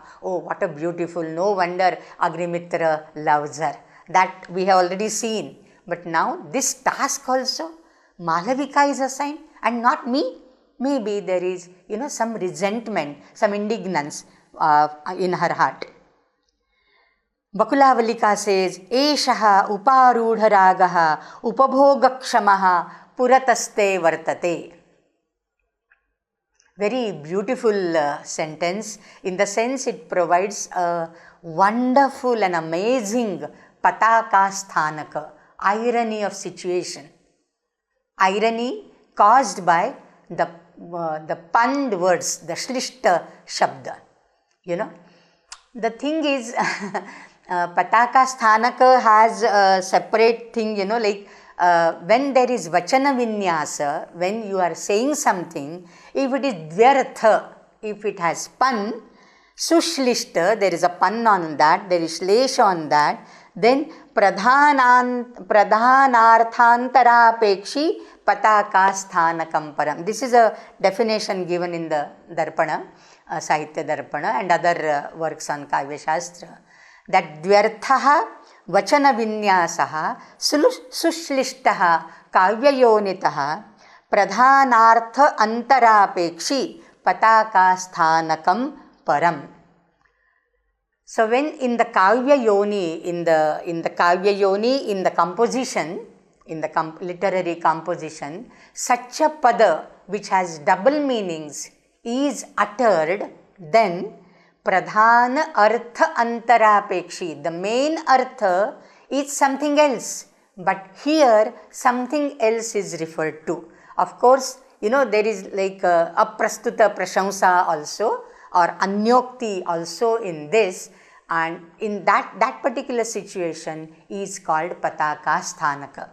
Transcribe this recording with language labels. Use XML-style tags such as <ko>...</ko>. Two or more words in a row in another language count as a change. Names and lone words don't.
<en>Oh, what a beautiful, no wonder Agnimitra loves her. That we have already seen. But now this task also, Malavika is assigned and not me. Maybe there is, some resentment, some indignance in her heart.</en> <sa>Bakulavalika says, Eshaha uparudha ragaha upabhogakshamaha purataste vartate.</sa> <en>Very beautiful sentence, in the sense it provides a wonderful and amazing</en> <sa>pataka sthanaka,</sa> <en>irony of situation. Irony caused by the punned words, the</en> <sa>shlishta shabda.</sa> <en>The thing is,</en> <sa>pataka sthanaka</sa> <en>has a separate thing, when there is</en> <sa>vachana vinyasa,</sa> <en>when you are saying something, if it is dvyartha, if it has pun, sushlishta, there is a pun on that, there is shlesha on that, then</en> <sa>pradhanarthantarapekshi pataka sthanakam param.</sa> <en>This is a definition given in the Darpana, Sahitya-Darpana and other works on</en> <sa>Kavya Shastra. That dvyarthaha vachana vinyasaha sushlishtaha kavyayonitaha pradhanartha antarapekshi pataka sthanakam param.</sa> <en>So when in the</en> <sa>Kavya Yoni,</sa> <en>in the</en> <sa>Kavya Yoni,</sa> <en>in the composition, in the literary composition, such a pada which has double meanings is uttered, then</en> <sa>pradhana artha antarapekshi,</sa> <en>the main artha is something else, but here something else is referred to. Of course, there is like</en> <sa>aprastuta prashamsa</sa> <en>also, or anyokti also in this. And in that particular situation is called</en> <sa>Pataka Sthanaka.</sa>